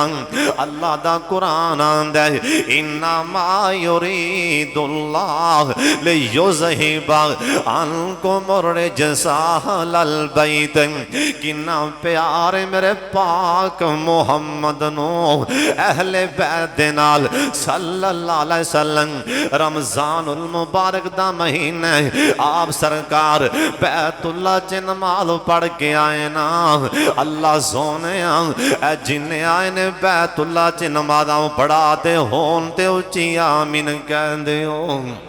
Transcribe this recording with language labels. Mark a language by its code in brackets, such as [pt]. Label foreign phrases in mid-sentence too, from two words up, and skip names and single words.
[pa] اللہ دا قرآن آندا ہے [ar] إنما يريد الله ليذهب عنكم رجسا أهل البيت. [pa] کنّا پیار میرے پاک محمد نوں اہلِ بیت دے نال [ar] صلى الله عليه وسلم. [pa] رمضان المبارک دا مہینہ آپ سرکار بیت اللہ چ نماز پڑھ کے آئے نا. اللہ سوہنے جنّے آئے نے بیت اللہ چ نمازاں پڑھاندے ہون تے اچی آمین کہندے ہو.